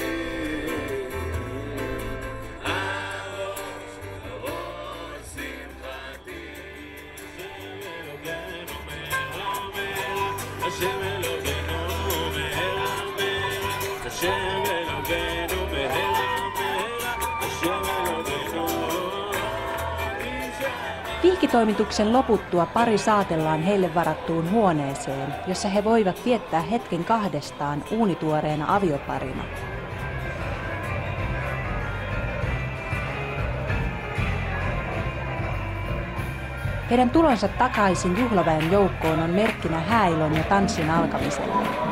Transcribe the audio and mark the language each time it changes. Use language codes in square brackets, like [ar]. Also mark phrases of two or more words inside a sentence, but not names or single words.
[he] על ראש שמחתי השם אלוהינו מהרה השם אלוהינו מהרה השם אלוהינו [fi] Radiotoimituksen loputtua pari saatellaan heille varattuun huoneeseen, jossa he voivat viettää hetken kahdestaan uunituoreena avioparina. Heidän tulonsa takaisin juhlaväen joukkoon on merkkinä hääilon ja tanssin alkamiselle.